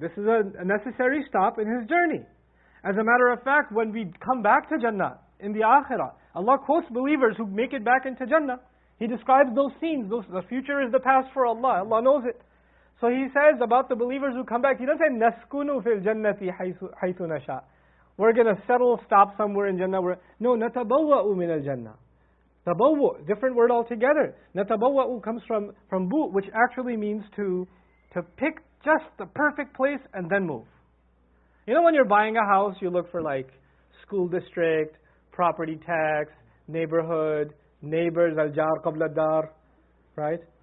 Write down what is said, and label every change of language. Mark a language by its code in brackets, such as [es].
[en] This is a necessary stop in his journey. As a matter of fact, when we come back to Jannah, in the Akhirah, Allah quotes believers who make it back into Jannah. He describes those scenes. The future is the past for Allah. Allah knows it. So He says about the believers who come back, He doesn't say, [ar] نَسْكُنُ فِي الْجَنَّةِ حَيْثُ نَشَاءُ. [en] We're going to stop somewhere in Jannah. No, [ar] نَتَبَوَّأُ مِنَ الْجَنَّةِ. [en] Tabawwu, different word altogether. Natabawwa'u comes from bu, which actually means to pick just the perfect place and then move. You know, when you're buying a house, you look for like school district, property tax, neighborhood, neighbors, [ar] al-jar qabla dar, [en] right?